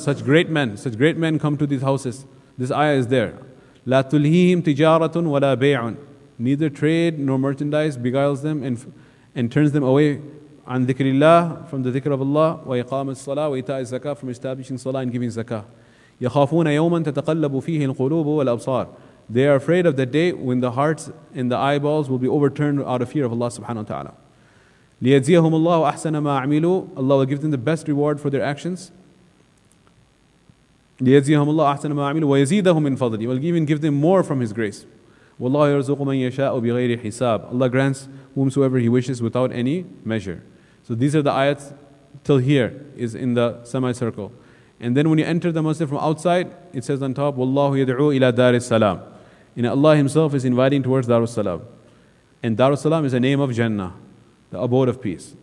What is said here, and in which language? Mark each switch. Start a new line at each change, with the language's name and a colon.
English: Such great men come to these houses. This ayah is there.
Arabic: لَا تُلْهِيهِمْ تِجَارَةٌ وَلَا بَيْعٌ.
English: Neither trade nor merchandise beguiles them and turns them away
Arabic: عن ذكر الله,
English: from the dhikr of Allah,
Arabic: وإقام الصلاة وإيتاء الزكاة,
English: from establishing salah and giving zakah.
Arabic: يخافون يوما تتقلب فيه القلوب والأبصار.
English: They are afraid of the day when the hearts and the eyeballs will be overturned out of fear of Allah subhanahu wa ta'ala.
Arabic: ليجزيهم الله أحسن ما عملوا.
English: Allah will give them the best reward for their actions.
Arabic: ليجزيهم الله أحسن ما عملوا ويزيدهم من فضله.
English: He will even give them more from His grace.
Arabic: والله يرزق من يشاء بغير حساب.
English: Allah grants whomsoever He wishes without any measure. So these are the ayats till here is in the semicircle. And then when you enter the masjid from outside, it says on top, Wallahu yad'u ila Dar salam. And Allah Himself is inviting towards Dar salam. And Dar salam is a name of Jannah, the abode of peace.